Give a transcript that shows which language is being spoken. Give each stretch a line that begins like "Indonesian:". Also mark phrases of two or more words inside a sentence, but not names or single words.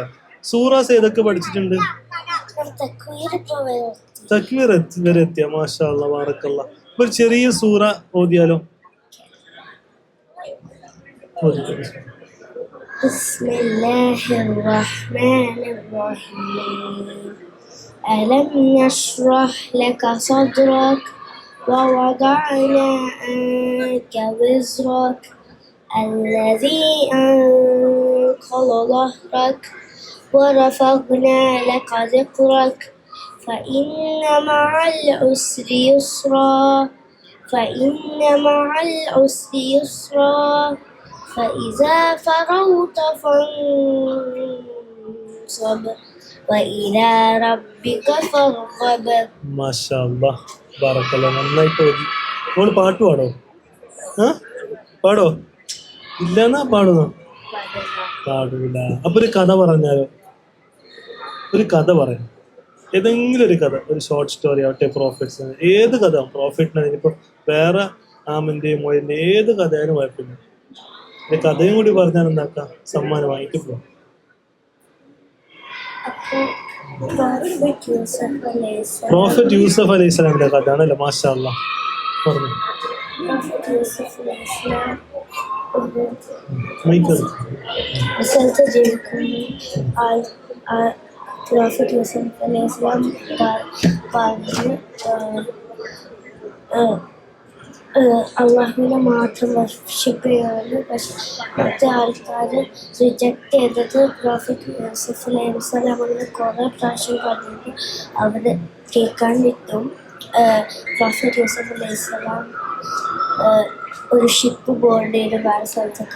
Malayalam: സൂറാസ് ഏതൊക്കെ പഠിച്ചിട്ടുണ്ട്? തക്വീർ വരെ എത്തിയ.
Arabic: ما شاء الله، بارك الله.
Malayalam: ഒരു ചെറിയ സൂറ ഓതിയാലോ?
Arabic: بسم الله الرحمن الرحيم. ألم نشرح لك صدرك ووضعنا عنك وزرك الذي أنقض ظهرك ورفعنا لك ذكرك فإن مع العسر يسرا فإذا فرغت فانصب وإلى ربك فارغب. ما شاء الله، بارك الله.
Malayalam: നന്നായിട്ട് ഓതി. മോള് പാട്ട് പാടോ? പാടോ? ഇല്ലെന്നാ പാടുന്നോ? പാടൂല. അപ്പൊ ഒരു കഥ പറഞ്ഞാലോ? ഒരു കഥ പറയാം. ഏതെങ്കിലും ഒരു കഥ, ഒരു
English: short story
Malayalam: ആവട്ടെ, പ്രോഫിറ്റ്സ്, ഏത് കഥ. പ്രോഫിറ്റിന് ഇനിയിപ്പോ വേറെ ആമിന്റെയും മൊയിന്റെ ഏത് കഥയാലും കുഴപ്പമില്ല. കഥയും കൂടി പറഞ്ഞാൽ എന്താക്കാം, സമ്മാനം വാങ്ങിട്ട് പോവാം. പ്രോഫറ്റ് യൂസഫ്
Arabic: عليه السلام
Malayalam: കഥ ആണല്ലോ.
Arabic: ما شاء الله,
Malayalam: പറഞ്ഞു. Prophet Yusuf
Arabic: عليه السلام
Malayalam: പറഞ്ഞു അള്ളാഹുവിനെ മാത്രം വർഷിപ്പ് ചെയ്യുകയാണ്. പക്ഷെ മറ്റേ ആൾക്കാർ റിജക്റ്റ് ചെയ്തത് പ്രോഫറ്റ് യൂസഫ്
Arabic: عليه السلام
Malayalam: അങ്ങനെ കുറേ പ്രാവശ്യം പറഞ്ഞിട്ട് അവർ കേൾക്കാണ്ടിട്ടും പ്രോഫറ്റ് യൂസഫ്
Arabic: عليه السلام
Malayalam: ഒരു
English: ship board
Malayalam: ചെയ്ത് വേറെ സ്ഥലത്തൊക്കെ.